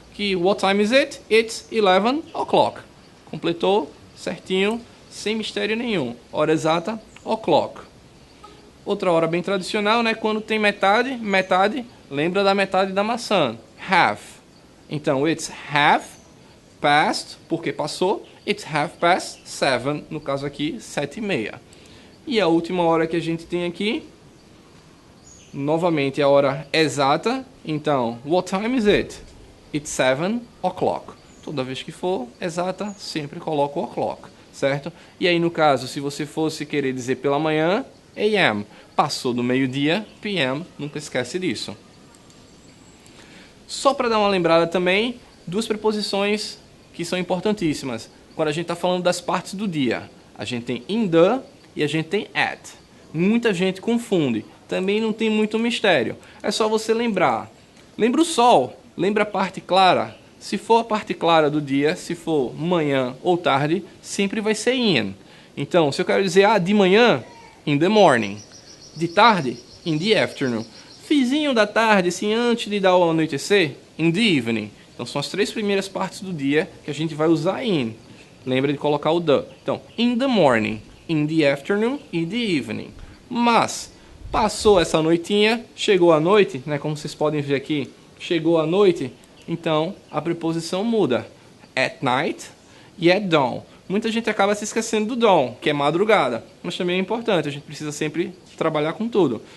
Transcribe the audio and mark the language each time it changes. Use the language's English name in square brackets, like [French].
[Portuguese] Que, [English] what time is it? It's 11 o'clock. [Portuguese] Completou, certinho, sem mistério nenhum. Hora exata, o'clock. Outra hora bem tradicional, né? Quando tem metade, lembra da metade da maçã. [English] Half. [Portuguese] Então, [English] it's half past, [Portuguese] porque passou. [English] It's half past 7, [Portuguese] no caso aqui, [English] 7:30. [Portuguese] E a última hora que a gente tem aqui, novamente a hora exata. Então, [English] what time is it? It's 7 o'clock. [Portuguese] Toda vez que for exata, sempre coloco o o'clock, certo? E aí, no caso, se você fosse querer dizer pela manhã, AM. Passou do meio-dia, PM. Nunca esquece disso. Só para dar uma lembrada também, duas preposições que são importantíssimas. Quando a gente está falando das partes do dia, a gente tem in the e a gente tem at. Muita gente confunde. Também não tem muito mistério. É só você lembrar. Lembra o sol, lembra a parte clara. Se for a parte clara do dia, se for manhã ou tarde, sempre vai ser in. Então, se eu quero dizer de manhã, [English] in the morning. [Portuguese] De tarde, [English] in the afternoon. [Portuguese] Fizinho da tarde, assim, antes de dar o anoitecer, [English] in the evening. [Portuguese] Então, são as três primeiras partes do dia que a gente vai usar in. Lembra de colocar o the. Então, [English] in the morning, in the afternoon [Portuguese] e [English] the evening. [Portuguese] Mas, passou essa noitinha, chegou a noite, né, como vocês podem ver aqui, chegou a noite, então a preposição muda. [English] At night [Portuguese] e [English] at dawn. [Portuguese] Muita gente acaba se esquecendo do dawn, que é madrugada, mas também é importante, a gente precisa sempre trabalhar com tudo.